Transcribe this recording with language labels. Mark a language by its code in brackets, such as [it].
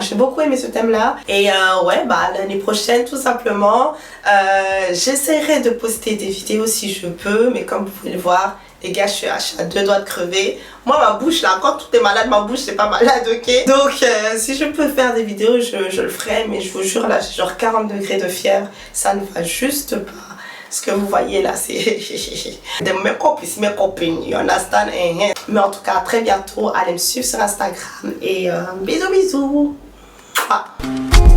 [fr] J'ai beaucoup aimé ce thème là et ouais, bah l'année prochaine tout simplement j'essaierai de poster des vidéos si je peux, mais comme vous pouvez le voir les gars, je suis à 2 doigts de crever. Moi, ma bouche, là, quand tout est malade, ma bouche, c'est pas malade, ok? Donc, si je peux faire des vidéos, je le ferai. Mais je vous jure, là, j'ai genre 40 degrés de fièvre. Ça ne va juste pas. Ce que vous voyez, là, c'est... [en] de make-up is make-up, you understand? [fr] Mais en tout cas, à très bientôt. Allez me suivre sur Instagram. Et bisous, bisous.